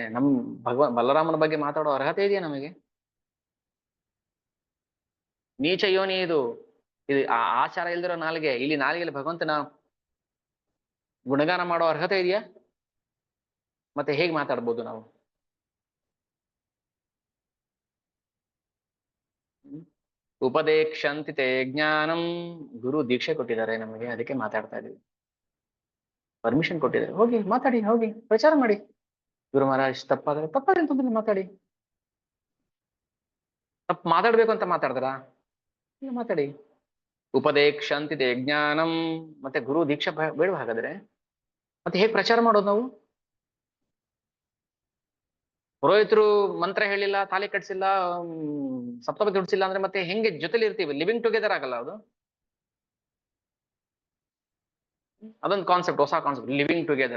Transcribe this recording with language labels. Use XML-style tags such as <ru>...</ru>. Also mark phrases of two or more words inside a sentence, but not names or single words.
<kn>ಬಲರಾಮನ ಬಗ್ಗೆ ಮಾತಾಡೋ ಅರ್ಹತೆ ಇದೆಯಾ ನಮಗೆ? ನೀಚ ಯೋನಿ ಇದು. ಆಚಾರ ಇಲ್ದಿರೋ ನಾಲಿಗೆ. ಇಲ್ಲಿ ನಾಲಿಗೆಯಲ್ಲಿ ಭಗವಂತನ ಗುಣಗಾನ ಮಾಡೋ ಅರ್ಹತೆ ಇದೆಯಾ? ಮತ್ತೆ ಹೇಗೆ ಮಾತಾಡ್ಬೋದು ನಾವು?</kn> <sa>ಉಪದೇಕ್ಷಂತಿ ತೇ ಜ್ಞಾನಂ.</sa> <kn>ಗುರು ದೀಕ್ಷೆ ಕೊಟ್ಟಿದ್ದಾರೆ ನಮಗೆ, ಅದಕ್ಕೆ ಮಾತಾಡ್ತಾ ಇದೀವಿ. ಪರ್ಮಿಷನ್ ಕೊಟ್ಟಿದ್ದಾರೆ, ಹೋಗಿ ಮಾತಾಡಿ, ಹೋಗಿ ಪ್ರಚಾರ ಮಾಡಿ. ಗುರು ಮಹಾರಾಜ್ ತಪ್ಪಾದ್ರೆ ಅಂತಂದ್ರೆ ಮಾತಾಡಿ. ತಪ್ಪು ಮಾತಾಡ್ಬೇಕು ಅಂತ ಮಾತಾಡಿದ್ರಾ? ಮಾತಾಡಿ.</kn> <sa>ಉಪದೇಕ್ಷಂತಿ ತೇ ಜ್ಞಾನಂ.</sa> <kn>ಮತ್ತೆ ಗುರು ದೀಕ್ಷೆ ಬೇಡ ಹಾಗಾದ್ರೆ ಮತ್ತೆ ಹೇಗೆ ಪ್ರಚಾರ ಮಾಡೋದು ನಾವು? ಪುರೋಹಿತರು ಮಂತ್ರ ಹೇಳಿಲ್ಲ, ತಾಲಿ ಕಟ್ಸಿಲ್ಲ, ಸಪ್ತಪದಿ ದುಡ್ಸಿಲ್ಲ ಅಂದ್ರೆ ಮತ್ತೆ ಹೆಂಗೆ ಜೊತೆಲಿ ಇರ್ತೀವಿ?</kn> <en>living together</en> <kn>ಆಗಲ್ಲ ಅದು. ಅದೊಂದು ಕಾನ್ಸೆಪ್ಟ್, ಹೊಸ ಕಾನ್ಸೆಪ್ಟ್,</kn> <en>living together.</en>